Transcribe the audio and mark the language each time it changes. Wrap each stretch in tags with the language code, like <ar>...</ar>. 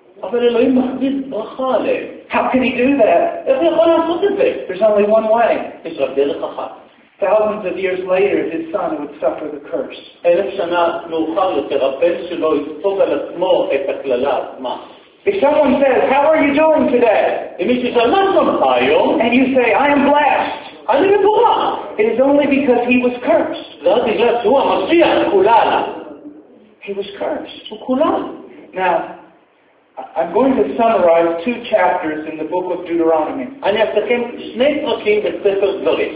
<he>אבל אלוהים מכריז ברכה עליהם.</he> <en>How can he do that?</en> <he>איך יכול לעשות את זה?</he> <en>There's only one way.</en> <he>יש רק דרך אחת.</he> <en>Thousands of years later, his son would suffer the curse.</en> <he>אלף שנה מאוחר יותר, הבן שלו יספוג על עצמו את הקללה עצמה.</he> <en>If someone says, how are you doing today?</en> <he>אם מישהו שואל, מה שלומך היום?</he> <en>And you say, I am blessed.</en> <he>אני מבורך.</he> <en>It is only because he was cursed.</en> <he>זה רק בגלל שהוא המשיח, קולל.</he> <en>He was cursed.</en> <he>הוא קולל.</he> <en>Now, I'm going to summarize two chapters in the book of Deuteronomy.</en> <he>אני אסכם שני פרקים בספר דברים.</he>